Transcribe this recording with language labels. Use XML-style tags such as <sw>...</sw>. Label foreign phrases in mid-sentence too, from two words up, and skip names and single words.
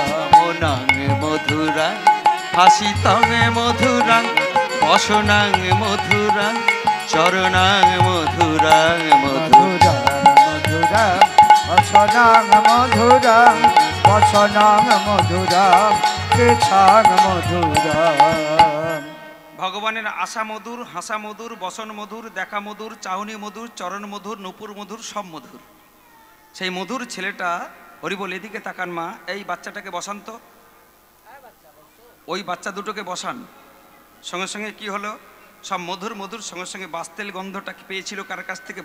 <sa>কমনাং মধুরাং হাসিতাং মধুরাং বসনাং মধুরাং চরণাং মধুরাং মধুরাং মধুরাং বসনাং মধুরাং বসনাং মধুরাং কেশাং মধুরাং।</sa> <bn>ভগবানের আশা মধুর, হাসা মধুর, বসন মধুর, দেখা মধুর, চাউনি মধুর, চরণ মধুর, নূপুর মধুর, সব মধুর। সেই মধুর ছেলেটা হরিবল এদিকে তাকান মা, এই বাচ্চাটাকে বসান তো, ওই বাচ্চা দুটোকে বসান। সঙ্গে সঙ্গে কি হলো, সব মধুর মধুর সঙ্গে সঙ্গে বাস্তেল গন্ধটা পেয়েছিল কার কাছ থেকে?</bn>